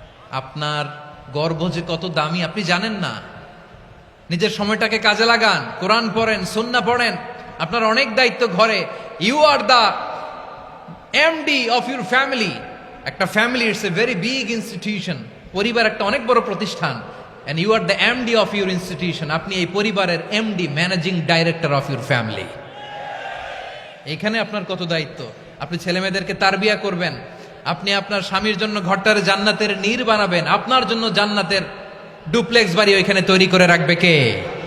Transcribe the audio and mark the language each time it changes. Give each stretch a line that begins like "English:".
Bangla: আপনার গর্ভ যে কত দামি আপনি জানেন না। নিজের সময়টাকে কাজে লাগান, কোরআন পড়েন, সুন্নাহ পড়েন। আপনার অনেক দায়িত্ব ঘরে।
English: You are the MD of your family. একটা family it's a very big institution.
Bangla: পরিবার একটা অনেক বড় প্রতিষ্ঠান।
English: and you are the MD of your institution.
Bangla: আপনি এই পরিবারের MD,
English: Managing director of your family.
Bangla: এখানে আপনার কত দায়িত্ব। আপনি ছেলেমেয়েদেরকে তারবিয়া করবেন। আপনি আপনার স্বামীর জন্য ঘরটারে জান্নাতের নীর বানাবেন। আপনার জন্য জান্নাতের ডুপ্লেক্স বাড়ি ওইখানে তৈরি করে রাখবে কে?